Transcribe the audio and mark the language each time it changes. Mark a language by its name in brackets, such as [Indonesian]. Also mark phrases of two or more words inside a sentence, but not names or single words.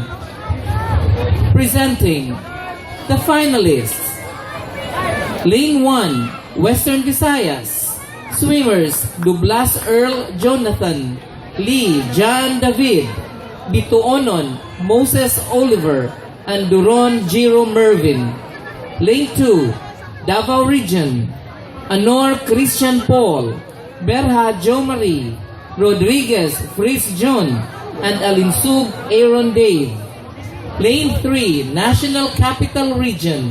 [English] Presenting the finalists. Lane 1, Western Visayas. Swimmers Dublas Earl Jonathan, Lee John David, Bituonon Moses Oliver, and Duron Jiro Mervin. Lane 2, Davao Region. Anor Christian Paul, Berha Jo Marie, Rodriguez Fritz John, and Alinsug Aaron Dave. Lane 3, National Capital Region.